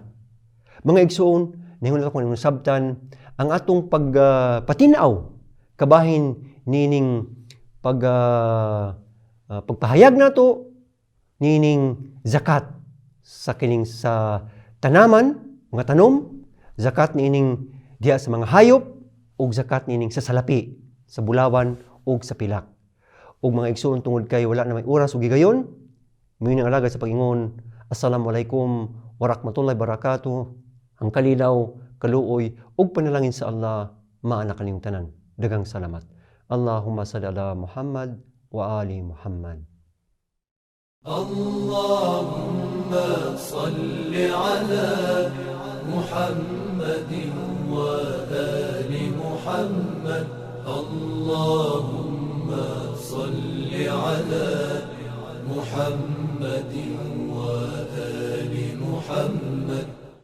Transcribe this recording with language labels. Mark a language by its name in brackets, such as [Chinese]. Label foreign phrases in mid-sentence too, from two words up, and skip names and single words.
[Cebuano] Mga igsoon, ningon ako ng sabtan, ang atong pagpatinaw, kabahin nining pagpahayag nato, nining zakat sa kining sa tanaman, mga tanom, zakat nining diya sa mga hayop, o zakat nining sa salapi, sa bulawan, o sa pilak. O mga igsoon tungod kay wala na may oras o gigayon, may nang alagad sa pag-ingon, [Arabic] السلام عليكم ورحمة الله وبركاته. [Cebuano] Ang kalinaw, kaluoy, ug panalangin sa Allah, maana kaniyong tanan. Dagang salamat. [Arabic] اللهم صل على محمد وآل محمد. اللهم صل على محمدٍ وآل محمد. اللهم صل على محمدٍ وآل محمد.